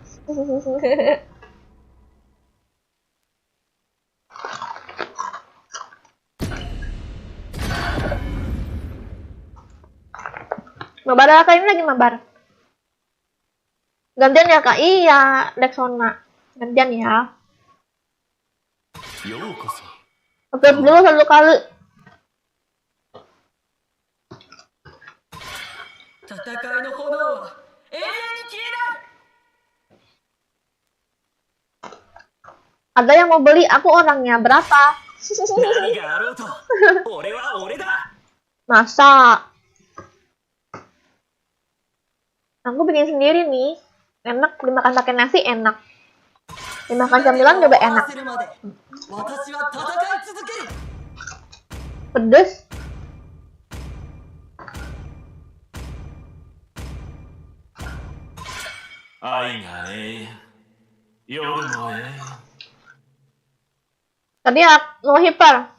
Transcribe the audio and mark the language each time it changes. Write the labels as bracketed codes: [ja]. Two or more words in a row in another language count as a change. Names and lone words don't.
[id] Mabar kali ini lagi mabar. Gantian ya kak? Iya, Lexona. Gantian ya. Oke, dulu 1 kali. [ja] 戦いの炎は永遠に消えない。 [id] Ada yang mau beli, aku orangnya berapa? [ja] 何があろうと俺は俺だ。 [id] Masa? Aku bikin sendiri nih. Enak, dimakan pakai nasi enak. Dimakan camilan juga enak. [ja] 忘れるまで私は戦い続ける。 [id] Pedes. Tadi mau hiper.